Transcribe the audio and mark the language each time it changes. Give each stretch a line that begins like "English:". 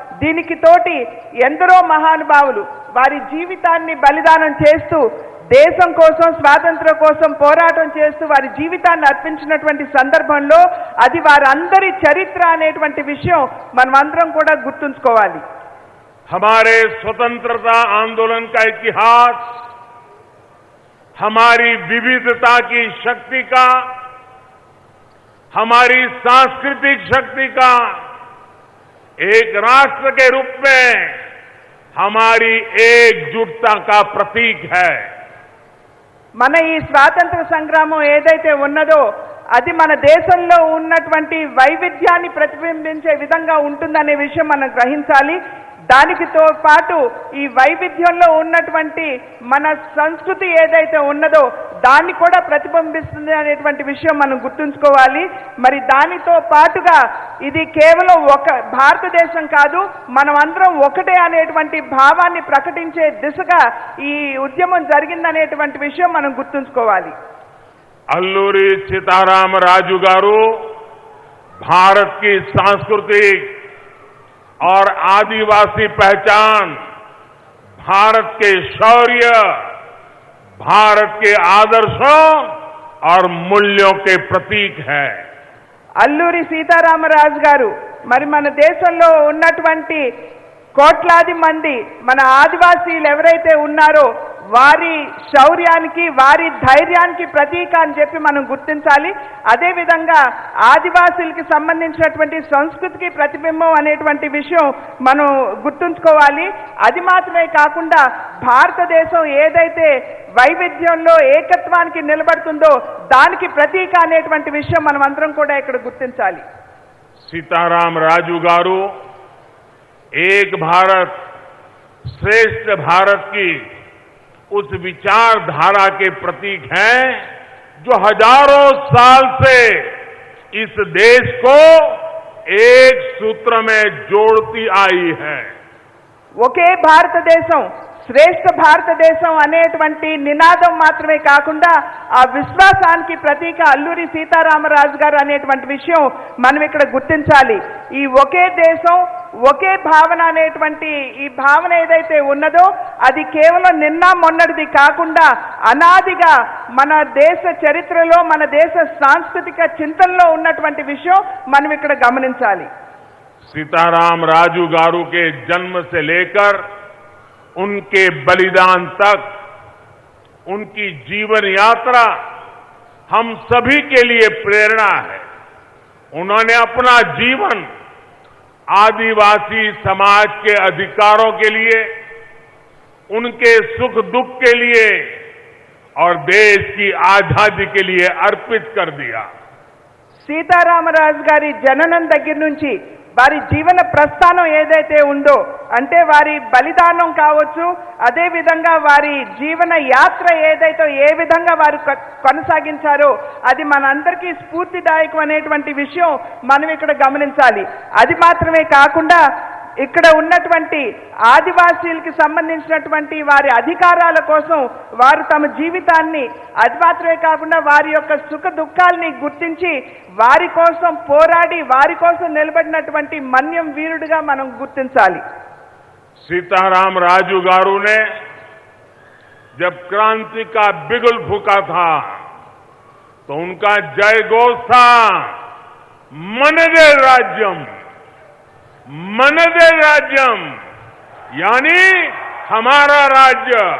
Telugu: దీనికి తోటి ఎందరో మహానుభావులు వారి జీవితాన్ని బలిదానం చేస్తూ దేశం కోసం, స్వాతంత్ర్యం కోసం పోరాటం చేస్తూ వారి జీవితాన్ని అర్పించినటువంటి సందర్భంలో అది వారందరి చరిత్ర అనేటువంటి విషయం మనమందరం కూడా గుర్తుంచుకోవాలి.
Hindi: हमारे स्वतंत्रता आंदोलन का इतिहास हमारी विविधता की शक्ति का, हमारी सांस्कृतिक शक्ति का, एक राष्ट्र के रूप में हमारी एकजुटता का प्रतीक है.
Telugu: మన ఈ స్వాతంత్ర సంగ్రామం ఏదైతే ఉన్నదో అది మన దేశంలో ఉన్నటువంటి వైవిధ్యాన్ని ప్రతిబింబించే విధంగా ఉంటుందనే విషయం మనం గ్రహించాలి. దానితో పాటు ఈ వైవిధ్యంలో ఉన్నటువంటి మన సంస్కృతి ఏదైతే ఉన్నదో దాన్ని కూడా ప్రతిబింబిస్తుంది అనేటువంటి విషయం మనం గుర్తుంచుకోవాలి. మరి దానితో పాటుగా ఇది కేవలం ఒక భారతదేశం కాదు, మనమందరం ఒకటే అనేటువంటి భావాన్ని ప్రకటించే దిశగా ఈ ఉద్యమం జరిగిందనేటువంటి విషయం మనం గుర్తుంచుకోవాలి.
Hindi: అల్లూరి సీతారామరాజు గారు भारत की सांस्कृतिक और आदिवासी पहचान, भारत के शौर्य, भारत के आदर्शों और मूल्यों के प्रतीक है.
Telugu: అల్లూరి సీతారామరాజు గారు మరి మన దేశంలో ఉన్నటువంటి కోట్లాది మంది మన ఆదివాసీలు ఎవరైతే ఉన్నారో వారి శౌర్యానికి, వారి ధైర్యానికి ప్రతీక అని చెప్పి మనం గుర్తించాలి. అదేవిధంగా ఆదివాసీలకి సంబంధించినటువంటి సంస్కృతికి ప్రతిబింబం అనేటువంటి విషయం మనం గుర్తుంచుకోవాలి. అది మాత్రమే కాకుండా భారతదేశం ఏదైతే వైవిధ్యంలో ఏకత్వానికి నిలబడుతుందో దానికి ప్రతీక అనేటువంటి విషయం మనం అందరం కూడా ఇక్కడ గుర్తించాలి.
Hindi: सीताराम राजू गारू एक भारत श्रेष्ठ भारत की उस विचारधारा के प्रतीक हैं जो हजारों साल से इस देश को एक सूत्र में जोड़ती आई है.
Telugu: ఒకే భారతదేశం, శ్రేష్ఠ భారతదేశం అనేటువంటి నినాదం మాత్రమే కాకుండా ఆ విశ్వాసానికి ప్రతీక అల్లూరి సీతారామరాజు గారు అనేటువంటి విషయం మనం ఇక్కడ గుర్తించాలి. ఈ ఒకే దేశం, ఒకే భావన అనేటువంటి ఈ భావన ఏదైతే ఉన్నదో అది కేవలం నిన్న మొన్నటిది కాకుండా అనాదిగా మన దేశ చరిత్రలో, మన దేశ సాంస్కృతిక చింతనలో ఉన్నటువంటి విషయం మనం ఇక్కడ గమనించాలి.
Hindi: सीताराम राजू गारू के जन्म से लेकर उनके बलिदान तक उनकी जीवन यात्रा हम सभी के लिए प्रेरणा है. उन्होंने अपना जीवन आदिवासी समाज के अधिकारों के लिए, उनके सुख दुख के लिए और देश की आजादी के लिए अर्पित कर दिया.
Telugu: సీతారామరాజు గారి జననం దగ్గర నుంచి వారి జీవన ప్రస్థానం ఏదైతే ఉందో అంటే వారి బలిదానం కావచ్చు, అదే విధంగా వారి జీవన యాత్ర ఏదైతే ఏ విధంగా వారు కొనసాగించారో అది మనందరికీ స్ఫూర్తిదాయకం అనేటువంటి విషయం మనం ఇక్కడ గమనించాలి. అది మాత్రమే కాకుండా ఇక్కడ ఉన్నటువంటి ఆదివాసీలకు సంబంధించినటువంటి వారి అధికారాల కోసం వారు తమ జీవితాన్ని, అది మాత్రమే కాకుండా వారి యొక్క సుఖ దుఃఖాలని గుర్తించి వారి కోసం పోరాడి వారి కోసం నిలబడినటువంటి మన్యం వీరుడిగా మనం గుర్తించాలి.
Hindi: सीताराम राजू गारू ने जब क्रांति का बिगुल फूंका था तो उनका जय घोष था
Telugu: मनदे राज्यम, मनदे राज्यम,
Hindi: यानी हमारा राज्य।